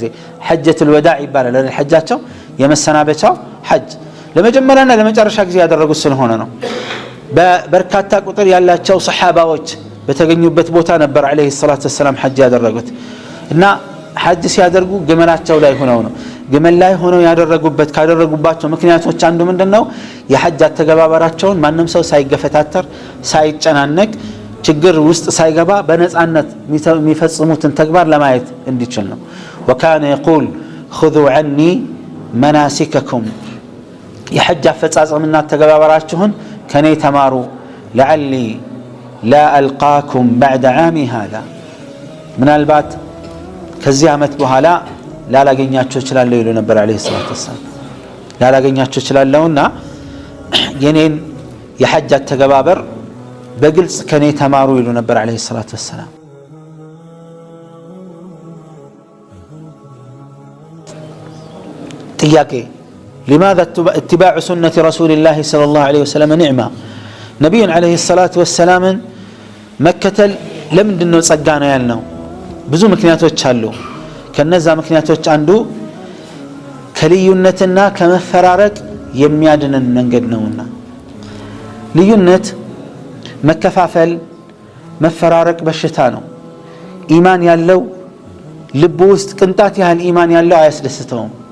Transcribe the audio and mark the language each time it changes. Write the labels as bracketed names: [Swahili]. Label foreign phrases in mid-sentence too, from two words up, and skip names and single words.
[Arabic] حجة الوداع [Amharic] ይባላል ለሐጃቸው የመሰናበቻው ሐጅ ለመጀመሪያና ለመጨረሻ ጊዜ ያደረጉት ስለሆነ ነው በበርካታ ቁጥር ያላቸው ሱሐባዎች በተገኙበት ቦታ ነበር [Arabic] عليه الصلاة والسلام [Amharic] ሐጅ ያደረጉት እና ሐጅ ሲያደርጉ ግመላቸው ላይ ሆነው ነው ግመል ላይ ሆነው ያደረጉበት ካደረጉባቸው ምክንያቶች አንዱ ምንድነው የሐጅ አተገባበራቸውን ማንንም ሰው ሳይገፈታተር ሳይጨናነቅ ችግር ውስጥ ሳይገባ በነፃነት የሚፈጽሙትን ተግባር ለማየት እንዲችል ነው [Arabic] وكان يقول خذوا عني مناسككم [Amharic] የሐጅ አፈጻጸምና ተገባበራችሁን ከኔ ተማሩ [Arabic] لعلي لا ألقاكم بعد عامي هذا [Amharic] ምናልባት ከዚህ አመት በኋላ ላላገኛችሁ እችላለሁ ይሉ ነበር [Arabic] عليه الصلاة وسلم [Amharic] ላላገኛችሁ እችላለሁና የኔን የሐጅ አተገባበር በግልጽ ከኔ ተማሩ ይሉ ነበር [Arabic] عليه الصلاة وسلم። [Amharic] ጥያቄ [Arabic] لماذا اتباع سنة رسول الله صلى الله عليه وسلم نعمة نبي عليه الصلاة والسلام [Amharic] መከተል ለምንድነው ጸጋ ነው ያልነው? ብዙ ምክንያቶች አሉ። ከነዛ ምክንያቶች አንዱ ከልዩነትና ከመፈራረቅ የሚያድነን መንገድ ነውና። ልዩነት፣ መከፋፈል፣ መፈራረቅ በሽታ ነው። ኢማን ያለው ልብ ውስጥ ቅንጣት ያህል ኢማን ያለው አያስደስተውም።